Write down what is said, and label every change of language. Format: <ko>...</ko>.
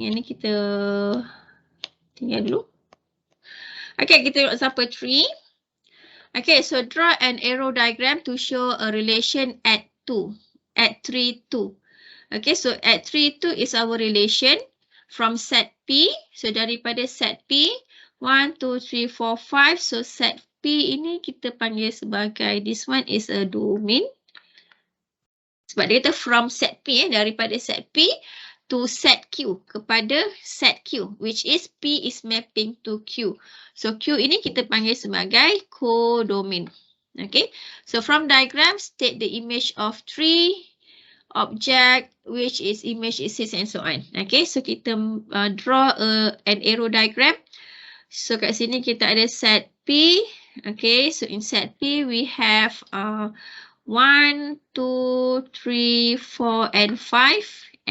<ms>Yang ni kita tinggal dulu. Okay, kita tengok example 3.</ms> <en>Okay, so draw an arrow diagram to show a relation at 3, 2. Okay, so at 3, 2 is our relation from set P.</en> <ms>So daripada set P, 1, 2, 3, 4, 5. So set P ini kita panggil sebagai,</ms> <en>this one is a domain.</en> <ms>Sebab dia kata from set P, daripada set P to set Q, kepada set Q,</ms> <en>which is P is mapping to Q.</en> <ms>So Q ini kita panggil sebagai codomain.</ms> <en>Okay, so from diagram, state the image of 3 object, which is image is 6 and so on. Okay, so kita draw an arrow diagram. So</en> <ms>kat sini kita ada</ms> <en>set P. Okay, so in set P we have 1, 2, 3, 4 and 5.</en>